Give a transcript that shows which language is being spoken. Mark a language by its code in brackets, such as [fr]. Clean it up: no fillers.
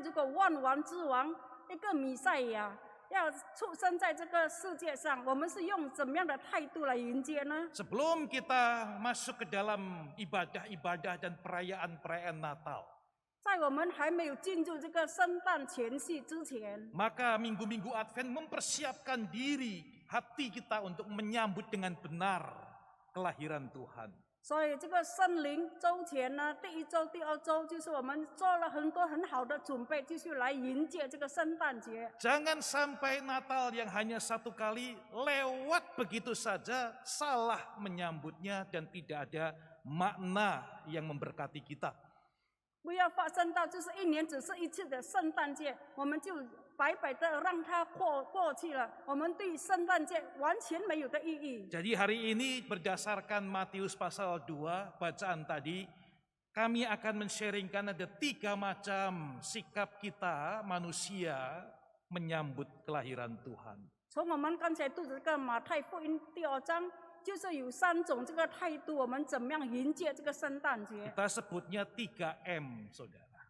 [zh] 如果万王之王一个弥赛亚要出生在这个世界上，我们是用怎么样的态度来迎接呢？ [id] Sebelum kita masuk ke dalam ibadah-ibadah dan perayaan-perayaan Natal, [zh] 在我们还没有进入这个圣诞前夕之前， [id] maka minggu-minggu Advent mempersiapkan diri hati kita untuk menyambut dengan benar kelahiran Tuhan. [zh] 所以这个圣灵周前呢，第一周、第二周，就是我们做了很多很好的准备，就是来迎接这个圣诞节。 [id] Jangan sampai Natal yang hanya satu kali lewat begitu saja, salah menyambutnya dan tidak ada makna yang memberkati kita. [zh] 不要发生到就是一年只是一次的圣诞节，我们就白白的让它过去了。我们对圣诞节完全没有的意义。 [id] Jadi hari ini berdasarkan Matius pasal 2 bacaan tadi, kami akan men-sharingkan ada 3 macam sikap kita manusia menyambut kelahiran Tuhan. [zh] 从我们刚才读的这个马太福音第2章，就是有3种这个态度，我们怎么样迎接这个圣诞节？ [id] Kita sebutnya 3M, saudara.